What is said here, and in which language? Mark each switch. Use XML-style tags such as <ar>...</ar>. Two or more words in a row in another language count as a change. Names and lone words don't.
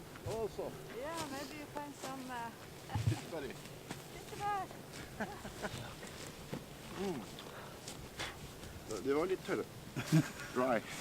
<en>Awesome. Yeah, maybe you find some Buddy.</en> <no>Det var litt tørre.</no> <en>Dry.</en>